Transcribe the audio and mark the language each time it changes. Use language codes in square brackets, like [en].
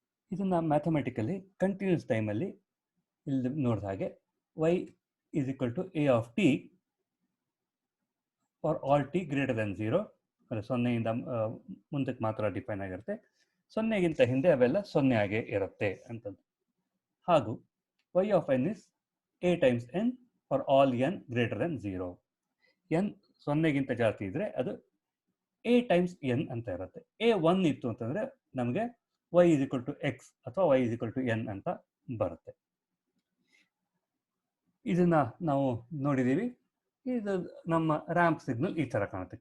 [kn] ಇದನ್ನು mathematically continuous ಟೈಮಲ್ಲಿ ಇಲ್ಲಿ ನೋಡಿದ ಹಾಗೆ [en] y = a of t for all t greater than 0. [kn] ಅಂದರೆ 0ಯಿಂದ ಮುಂದಕ್ಕೆ ಮಾತ್ರ ಡಿಫೈನ್ ಆಗಿರುತ್ತೆ. 0ಗಿಂತ ಹಿಂದೆ ಅವೆಲ್ಲ 0 ಆಗೇ ಇರುತ್ತೆ ಅಂತಂದು. ಹಾಗೂ [en] y of n is a times n for all n greater than 0. [kn] n 0ಗಿಂತ ಜಾಸ್ತಿ ಇದ್ರೆ ಅದು a ಟೈಮ್ಸ್ n ಅಂತ ಇರುತ್ತೆ. a 1 ಇತ್ತು ಅಂತಂದರೆ ನಮಗೆ y = x ಅಥವಾ y = n ಅಂತ ಬರುತ್ತೆ. ಇದನ್ನ ನಾವು ನೋಡಿದ್ದೀವಿ. ಇದು ನಮ್ಮ ರ್ಯಾಂಪ್ ಸಿಗ್ನಲ್ ಈ ಥರ ಕಾಣುತ್ತೆ.